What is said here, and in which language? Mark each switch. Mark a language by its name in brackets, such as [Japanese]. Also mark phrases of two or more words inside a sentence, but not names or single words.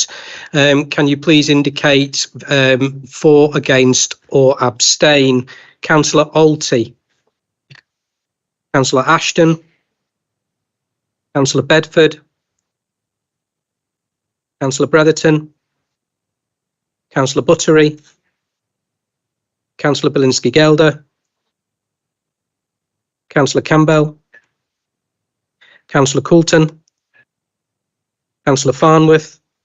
[English] Can you please indicate for, against or abstain? Councillor Alty, Councillor Ashton, Councillor Bedford, Councillor Bretherton, Councillor Buttery, Councillor Bilinski-Gelder, Councillor Campbell, Councillor Coulton, Councillor Farnworth,